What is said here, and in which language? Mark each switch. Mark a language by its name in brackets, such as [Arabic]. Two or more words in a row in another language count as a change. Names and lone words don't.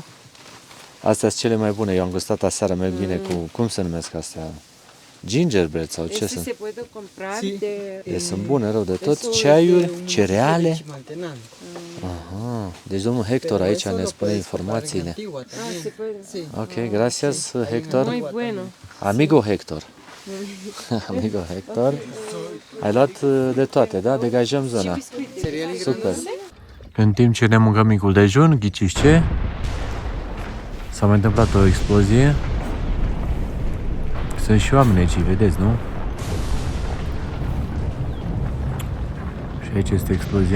[Romanian] Astea sunt cele mai bune. Eu am gustat aseară, merg bine cu, cum se numesc astea? Gingerbread sau ce sunt? Se poate compra Sunt bune rău de tot. Ceaiuri, cereale. Aha. Deci domnul Hector aici ne spune informațiile. [Spanish] Ok, gracias Hector. Muy bueno. Amigo Hector. Amigo Hector. [Romanian] Ai luat de toate, da? Degajăm zona. Super. În timp ce ne mâncăm micul dejun, ghiciți ce? S-a mai întâmplat o explozie. Sunt și oameni aici, vedeți, nu? Și aici este explozia.